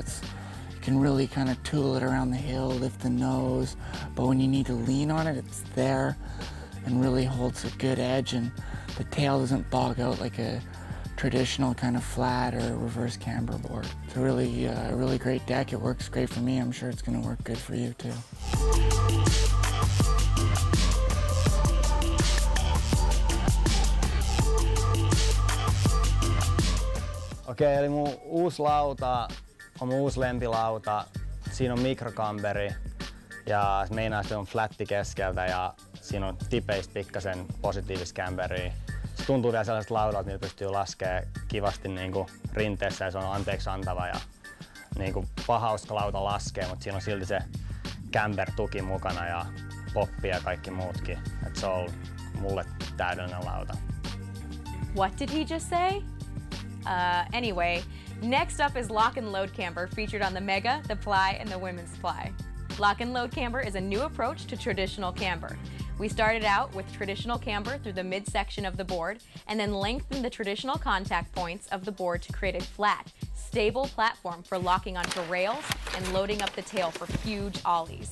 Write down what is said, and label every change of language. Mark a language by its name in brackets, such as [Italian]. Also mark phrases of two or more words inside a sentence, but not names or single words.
[English] You can really kind of tool it around the hill, lift the nose, but when you need to lean on it, it's there and really holds a good edge, and the tail doesn't bog out like a traditional kind of flat or reverse camber board. It's a really great deck. It works great for me. I'm sure it's going to work good for you too. [Finnish] Okei, eli mun uusi lauta on mun uusi lempilauta. Siinä on mikrokamberi ja meinaa, se on flatti keskeltä ja siinä on tipeistä pikkasen positiivista camberia. Se tuntuu vielä sellaiselta laudalta, millä pystyy laskemaan kivasti niinku rinteessä ja se on anteeksi antava ja niinku pahauska lauta laskee, mutta siinä on silti se camber-tuki mukana ja poppi ja kaikki muutkin. Et se on mulle täydellinen lauta. [English] What did he just say? Anyway, next up is Lock and Load Camber, featured on the Mega, the Ply, and the Women's Ply. Lock and Load Camber is a new approach to traditional camber. We started out with traditional camber through the midsection of the board and then lengthened the traditional contact points of the board to create a flat, stable platform for locking onto rails and loading up the tail for huge ollies.